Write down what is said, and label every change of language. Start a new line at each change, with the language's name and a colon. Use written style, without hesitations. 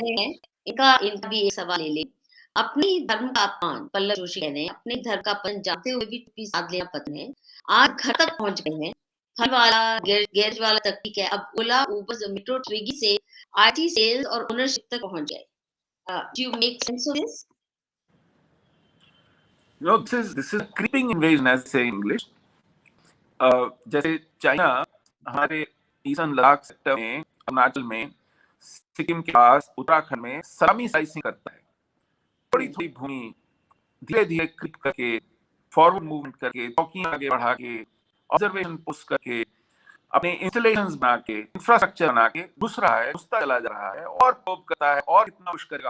Hindi: कह रहे हैं, इनका भी एक सवाल ले ले। अपने ही धर्म का अपमान, पल्लव जोशी कह रहे हैं, अपने धर्म का अपमान जानते हुए भी टोपी साध लिया पत्नी है, आज घर तक पहुंच गए हैं, फल वाला गैरेज वाला तक ठीक है, अब ओला, उबर, जोमेटो, स्विगी से आईटी सेल्स और ओनरशिप तक पहुंच गए।
English: Do you make sense of this? No, this is creeping invasion, as they say in English.
Hindi: जैसे चाइना हमारे ईस्टर्न लद्दाख सेक्टर में, अरुणाचल में, सिक्किम के पास, उत्तराखंड में सलामी स्लाइसिंग करता है। थोड़ी थोड़ी भूमि धीरे धीरे क्रिप करके, फॉरवर्ड मूवमेंट करके, चौकियां आगे बढ़ा के, ऑब्जर्वेशन पोस्ट करके, अपने इंस्टॉलेशंस बना के, इंफ्रास्ट्रक्चर बना के घुस रहा है, घुसता चला जा रहा है, और प्रोब करता है, और कितना कुछ करेगा।